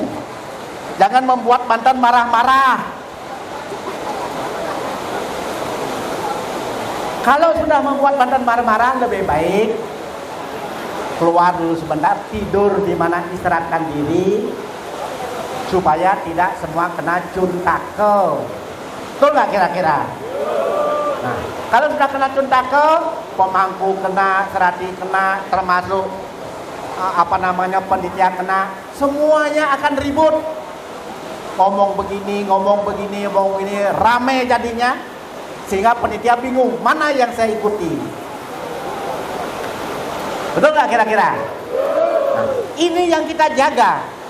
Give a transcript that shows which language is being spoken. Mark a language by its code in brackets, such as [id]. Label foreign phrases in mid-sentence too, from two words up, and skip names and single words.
[id] Jangan membuat Banten marah-marah. Kalau sudah membuat Banten marah-marah, lebih baik keluar dulu sebentar, tidur di mana, istirahatkan diri, supaya tidak semua kena cuntake. Betul nggak kira-kira? Nah, kalau sudah kena cuntake, pemangku kena, serati kena, termasuk panitia kena, semuanya akan ribut. Ngomong begini, rame jadinya, sehingga panitia bingung mana yang saya ikuti. Betul nggak kira-kira? Nah, ini yang kita jaga.